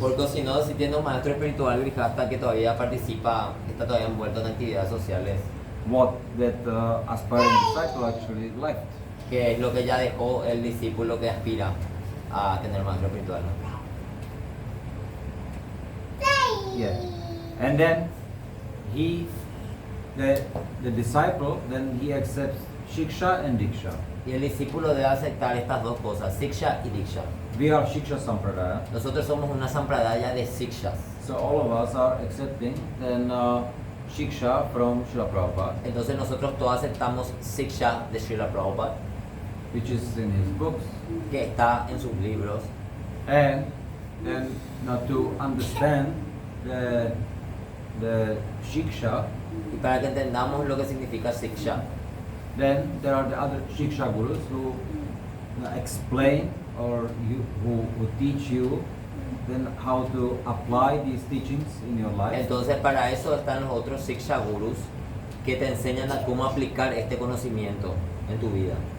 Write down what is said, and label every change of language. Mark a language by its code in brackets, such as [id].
[es] Porque si no, si tiene un maestro espiritual grijasta que todavía participa, está todavía envuelto en actividades sociales, [en] What that aspiring disciple actually left. [es] que es lo que ya dejó el discípulo que aspira a tener maestro espiritual, ¿no? [en] Yeah. And then the disciple, then he accepts shiksha and diksha. [es] Y el discípulo debe aceptar estas dos cosas, siksha y diksha. [en] We are shiksha sampradaya, [es] Nosotros somos una sampradaya de sikshas. [en] so all of us are accepting then shiksha from Srila Prabhupada, [es] Entonces nosotros todos aceptamos siksha de Srila Prabhupada, [en] which is in his books, [es] que está en sus libros. [en] and then now to understand the shiksha, [es] Y para que entendamos lo que significa siksha, [en] then there are the other shiksha gurus who explain or who teach you then how to apply these teachings in your life. [es] entonces para eso están los otros siksha gurus que te enseñan a cómo aplicar este conocimiento en tu vida.